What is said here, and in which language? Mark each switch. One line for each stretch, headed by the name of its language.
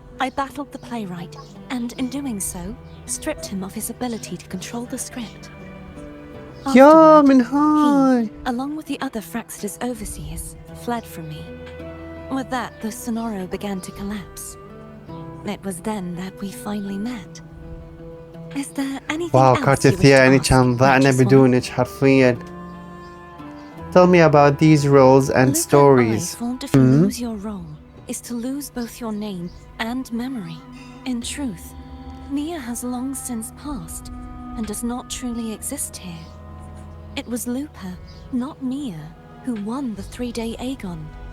English: I battled the playwright, and in doing so, stripped him of his ability to control the script. Afterward, he, along with the other Fraxidus overseers, fled from me. With that, the Sonoro began to collapse. It was then that we finally met. Is there anything else you wish to ask?
Arabic: يعني كان ضعنا بدونك حرفيا.
English: Tell me about these roles and stories. If you lose your role, is to lose both your name and memory. In truth, Mia has long since passed and does not truly exist here. It was Lupa, not Mia, who won the 3-day Aegon.